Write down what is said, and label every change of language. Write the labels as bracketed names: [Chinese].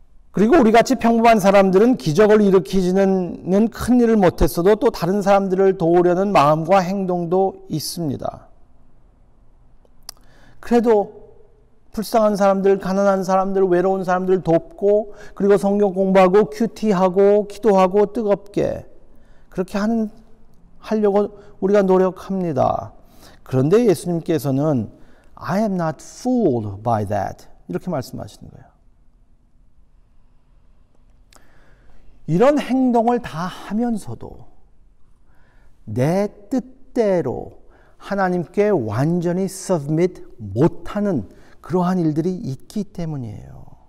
[Korean] 그리고 우리같이 평범한 사람들은 기적을 일으키지는 큰 일을 못했어도 또 다른 사람들을 도우려는 마음과 행동도 있습니다. 그래도 불쌍한 사람들, 가난한 사람들, 외로운 사람들 돕고, 그리고 성경 공부하고 큐티하고 기도하고 뜨겁게 그렇게 하려고 우리가 노력합니다. 그런데 예수님께서는 [English] I am not fooled by that [Korean] 이렇게 말씀하시는 거예요. 이런 행동을 다 하면서도 내 뜻대로 하나님께 완전히 submit 못하는 그러한 일들이 있기 때문이에요.